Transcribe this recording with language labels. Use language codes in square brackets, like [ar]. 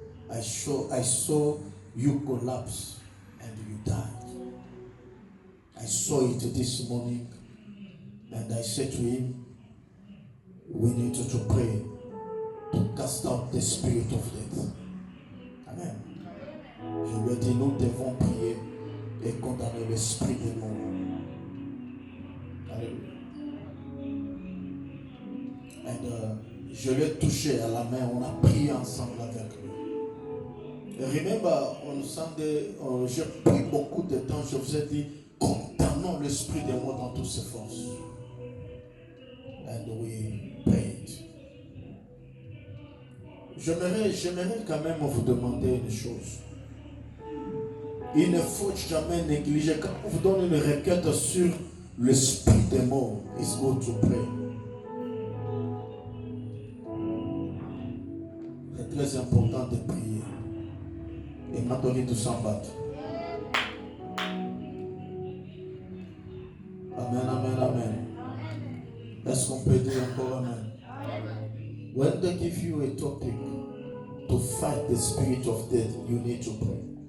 [en] I saw you collapse and you died. I saw it this morning, and I said to him, we need to pray to cast out the spirit of death. Amen. [fr] Je lui ai dit, nous devons prier et condamner l'esprit des morts. Alléluia. Et je l'ai touché à la main, on a prié ensemble avec lui. Et [en] remember, [fr] on Sunday, j'ai pris beaucoup de temps, je vous ai dit, condamnons l'esprit des morts dans toutes ses forces. [en] And we prayed. [fr] J'aimerais quand même vous demander une chose. Il ne faut jamais négliger, quand on vous donne une requête sur l'esprit des morts, [en] it's good to pray. [fr] C'est très important de prier. Et maintenant, de s'en battre. Amen. Est-ce qu'on peut dire encore amen? [en] When they give you a topic to fight the spirit of death, you need to pray.